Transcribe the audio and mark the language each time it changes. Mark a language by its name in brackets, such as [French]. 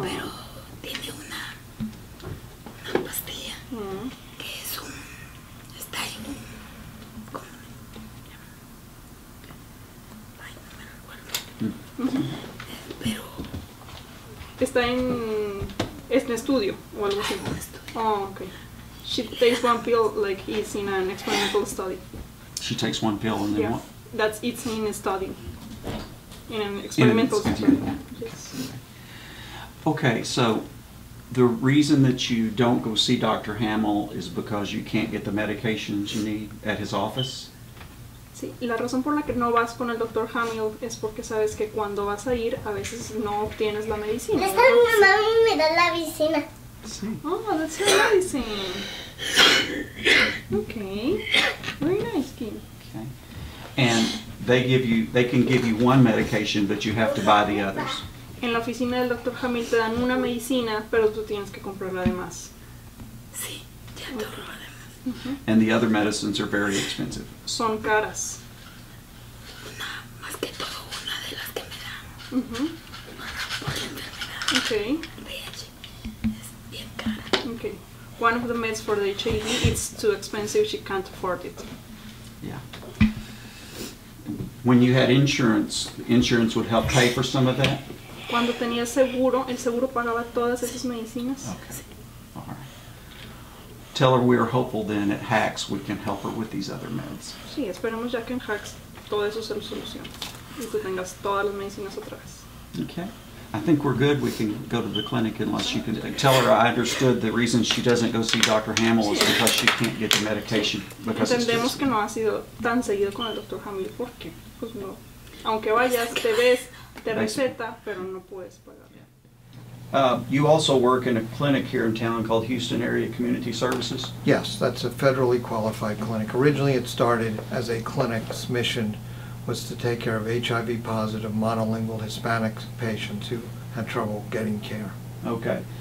[Spanish] pero tiene una pastilla que es un... Está en un... ¿Cómo se llama? Ay, no me recuerdo. Pero Está en estudio o algo así. un estudio. [English] Oh, okay. She takes one pill like it's in an experimental study. She takes one pill and then Yeah, what? it's in a study. In an experimental study. experiment. Yes. Okay, so the reason that you don't go see Dr. Hamill is because you can't get the medications you need at his office? [Spanish] Sí, la razón por la que no vas con el Dr. Hamill es porque sabes que cuando vas a ir a veces no obtienes la medicina. Esta mi mamá me da la vicina. Sí. [English] Oh, that's your medicine. Okay, very nice, Kim. Okay. And they can give you one medication, but you have to buy the others. [Spanish] En la oficina del Dr. Hamill te dan una medicina, pero tú tienes que comprarla además. Sí, ya todo lo demás. [English] And the other medicines are very expensive. [Spanish] Son caras. Más que todo una de las que me dan Ujú. por la enfermedad [English] Okay, [Spanish] VIH es bien cara. [English] okay. One of the meds for the HIV, it's too expensive, she can't afford it. Yeah. When you had insurance would help pay for some of that? [Spanish] Cuando tenía seguro, el seguro pagaba todas esas medicinas. [English] Okay. All right. Tell her we are hopeful then at Hacks we can help her with these other meds. [Spanish] Sí, esperemos ya que en Hacks todo eso se solucione y tú tengas todas las medicinas otra vez. [English] Okay. I think we're good. We can go to the clinic unless you can tell her I understood the reason she doesn't go see Dr. Hamill is because she can't get the medication. Because it's [Spanish] Entendemos [English] just, [Spanish] que no has ido tan seguido con el Dr. Hamill porque, pues no, aunque vayas, te ves, te receta, pero no puedes pagar. [English] you also work in a clinic here in town called Houston Area Community Services. Yes, that's a federally qualified clinic. Originally, it started as a clinic's mission was to take care of HIV-positive monolingual Hispanic patients who had trouble getting care. Okay.